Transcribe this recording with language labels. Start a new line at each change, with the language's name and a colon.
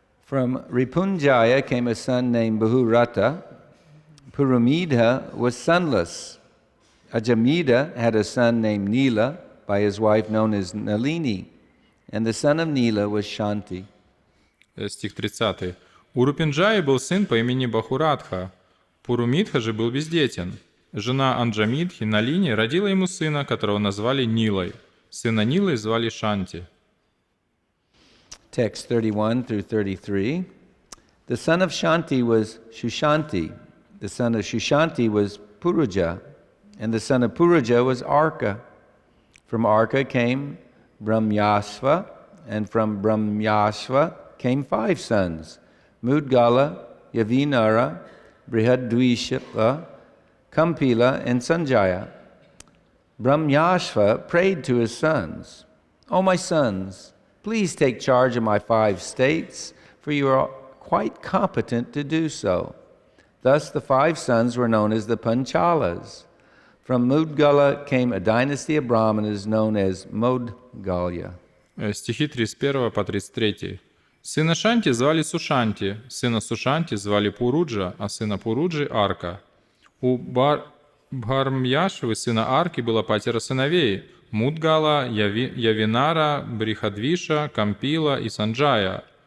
English: From Ripunjaya came a son named Bahurata. Purumidha was sonless. Ajamida had a son named Nila by his wife known as Nalini, and the son of Nila was Shanti.
Russian: Стих 30. У Рупинджаи был сын по имени Бахуратха. Пурумидха же был бездетен. Жена Анджамидхи, Налини, родила ему сына, которого назвали Нилой. Сына Нилы звали Шанти.
English: Text 31 through 33. The son of Shanti was Shushanti. The son of Shushanti was Puruja. And the son of Puruja was Arka. From Arka came Brahmyasva. And from Brahmyasva came 5 sons: Mudgala, Yavinara, Brihadvishva, Kampila, and Sanjaya. Brahmyasva prayed to his sons, "O my sons, please take charge of my 5 states, for you are quite competent to do so." Thus the 5 sons were known as the Panchalas. From Mudgala came a dynasty of Brahmanas known as Modgalya.
Russian: стихи 31 по 33. Сына Шанти звали Сушанти, сына Сушанти звали Пуруджа, а сына Пуруджи — Арка. У Бхармьяшвы, сына Арки, было 5 сыновей — Мудгала, Явинара, Брихадвиша, Кампила и Санджая.